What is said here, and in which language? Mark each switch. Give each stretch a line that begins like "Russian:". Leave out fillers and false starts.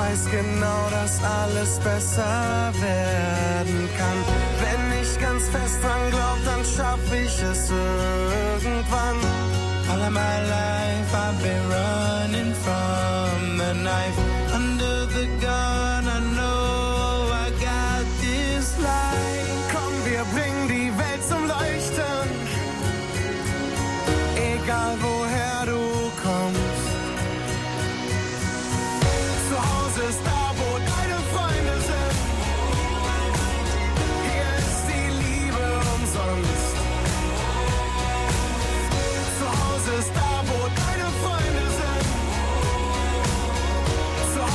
German: Genau, dass alles besser werden kann. Wenn ich ganz fest dran glaub, dann schaff ich es irgendwann.
English: All of my life I've been running from the knife. Under the gun I know I got this light.
German: Komm, wir bringen die Welt zum Leuchten. Egal woher du kommst. Da, wo deine Freunde sind, hier ist die Liebe umsonst. Zu Hause ist da, wo deine Freunde sind.